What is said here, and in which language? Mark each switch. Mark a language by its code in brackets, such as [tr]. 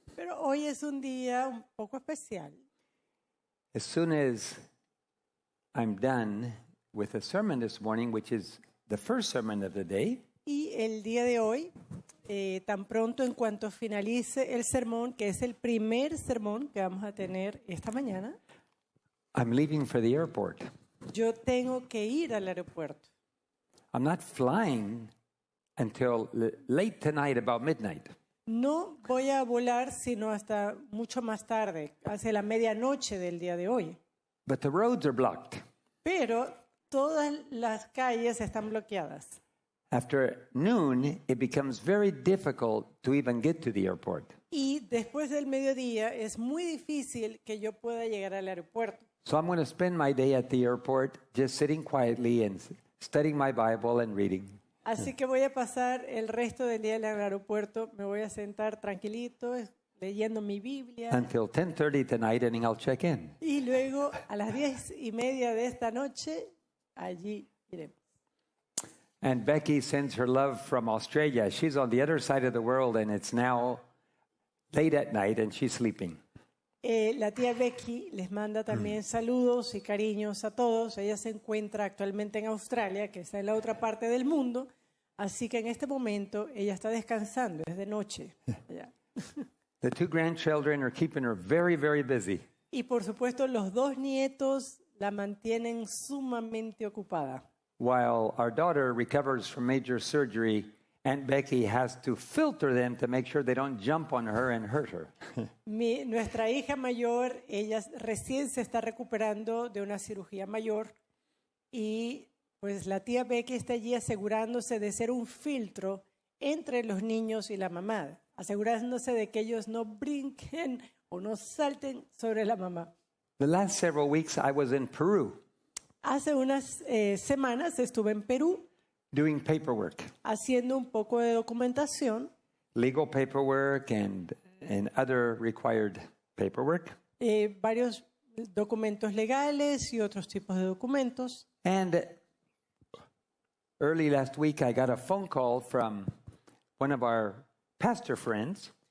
[es] Pero hoy es un día un poco especial. [en] As soon as I'm done with the sermon this morning, which is the first sermon of the day, [es] Y el día de hoy, tan pronto en cuanto finalice el sermón, que es el primer sermón que vamos a tener esta mañana, [en] I'm leaving for the airport. [es] yo tengo que ir al aeropuerto. [en] I'm not flying until late tonight, about midnight. [es] No voy a volar sino hasta mucho más tarde, hacia la medianoche del día de hoy. [en] But the roads are blocked. [es] Pero todas las calles están bloqueadas. [en] After noon, it becomes very difficult to even get to the airport. [es] Y después del mediodía es muy difícil que yo pueda llegar al aeropuerto. [en] So I'm going to spend my day at the airport just sitting quietly and studying my Bible and reading. [es] Así que voy a pasar el resto del día en el aeropuerto. Me voy a sentar tranquilito, leyendo mi Biblia. [en] Until 10:30 tonight, and then I'll check in. [es] Y luego a las 10:30 de esta noche, allí iremos. [en] And Becky sends her love from Australia. She's on the other side of the world, and it's now late at night, and she's sleeping. [es] La tía Becky les manda también saludos y cariños a todos. Ella se encuentra actualmente en Australia, que está en la otra parte del mundo. Así que en este momento ella está descansando, es de noche. Allá. [en] The two grandchildren are keeping her very, very busy. [es] Y por supuesto los dos nietos la mantienen sumamente ocupada. [en] While our daughter recovers from major surgery, Aunt Becky has to filter them to make sure they don't jump on her and hurt her. [es] Nuestra hija mayor, ella recién se está recuperando de una cirugía mayor y pues la tía Becky está allí asegurándose de ser un filtro entre los niños y la mamá, asegurándose de que ellos no brinquen o no salten sobre la mamá. [en] The last several weeks I was in Peru [es] Hace unas semanas estuve en Perú [en] doing paperwork, [es] haciendo un poco de documentación, [en] legal paperwork and other required paperwork. [es] Varios documentos legales y otros tipos de documentos. [en] And early last week I got a phone call from one of our pastor friends.